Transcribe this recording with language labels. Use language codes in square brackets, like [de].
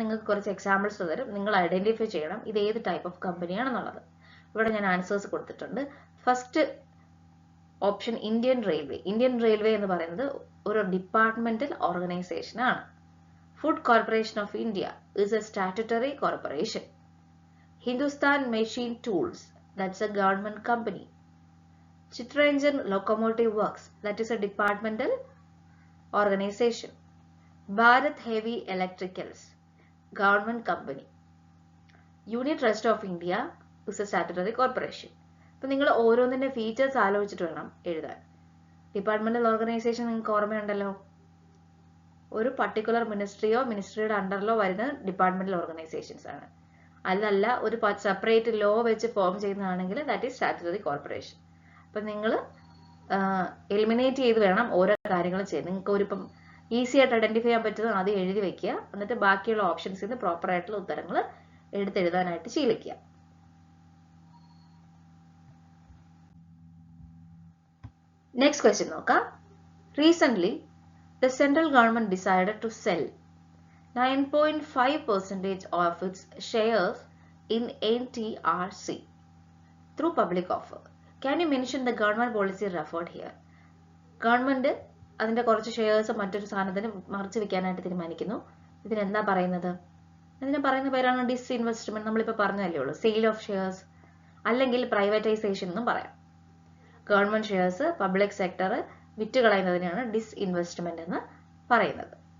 [ml] നിങ്ങൾക്ക് കുറച്ച് എക്സാമ്പിൾസ് തരും. നിങ്ങൾ ഐഡന്റിഫൈ ചെയ്യണം ഇത് ഏത് ടൈപ്പ് ഓഫ് കമ്പനിയാണെന്നുള്ളത്. ഇവിടെ ഞാൻ ആൻസേഴ്സ് കൊടുത്തിട്ടുണ്ട്. First option Indian railway. Indian railway എന്ന് പറയുന്നത് ഒരു ഡിപ്പാർട്ട്മെന്റൽ ഓർഗനൈസേഷൻ ആണ്. [en] Food corporation of India is a statutory corporation. Hindustan Machine Tools, that's a government company. Chittaranjan Locomotive Works, that is a departmental organization. Bharat Heavy Electricals, government company. Unit Trust of India is a statutory corporation. [ml] അപ്പോൾ നിങ്ങൾ ഓരോന്നിൻ്റെ features ആലോചിച്ചിട്ട് വേണം എഴുതാൻ. Departmental organisation നിങ്ങൾക്ക് ഓർമ്മയുണ്ടല്ലോ, ഒരു particular മിനിസ്ട്രിയോ മിനിസ്ട്രിയുടെ അണ്ടറിലോ വരുന്ന departmental organisations ആണ്. അതല്ല ഒരു സെപ്പറേറ്റ് ലോ വെച്ച് form ചെയ്യുന്നതാണെങ്കിൽ [en] That is statutory corporation. [ml] അപ്പം നിങ്ങൾ എലിമിനേറ്റ് ചെയ്ത് വേണം ഓരോ കാര്യങ്ങളും ചെയ്യാൻ. നിങ്ങൾക്ക് ഒരു ഇപ്പം ഈസി ആയിട്ട് ഐഡന്റിഫൈ ചെയ്യാൻ പറ്റുന്നത് ആദ്യം എഴുതി വെക്കുക, എന്നിട്ട് ബാക്കിയുള്ള ഓപ്ഷൻസിൽ നിന്ന് പ്രോപ്പർ ആയിട്ടുള്ള ഉത്തരങ്ങൾ എടുത്തെഴുതാനായിട്ട് ശീലിക്കുക. നെക്സ്റ്റ് ക്വസ്റ്റ്യൻ നോക്കാം. [en] Recent the central government decided to sell 9.5% of its shares in NTRC through public offer. Can you mention the government policy referred here? [ml] Government അതിന്റെ കുറച്ച് ഷെയർസ് മറ്റൊരു സാധനത്തിന് മറിച്ച് വെക്കാനായിട്ട് തീരുമാനിക്കുന്നു. ഇതിനെന്താ പറയുന്നത്? ഇതിനെ പറയുന്ന പേരാണ് ഡിസ്ഇൻവെസ്റ്റ്മെന്റ്. നമ്മളിപ്പോൾ പറഞ്ഞതല്ലേ ഉള്ളൂ, സെയിൽ ഓഫ് ഷെയർസ് അല്ലെങ്കിൽ പ്രൈവറ്റൈസേഷൻ എന്നും പറയാം. Government shares public sector വിറ്റുകളയുന്നതിനാണ് disinvestment എന്ന് പറയുന്നത്.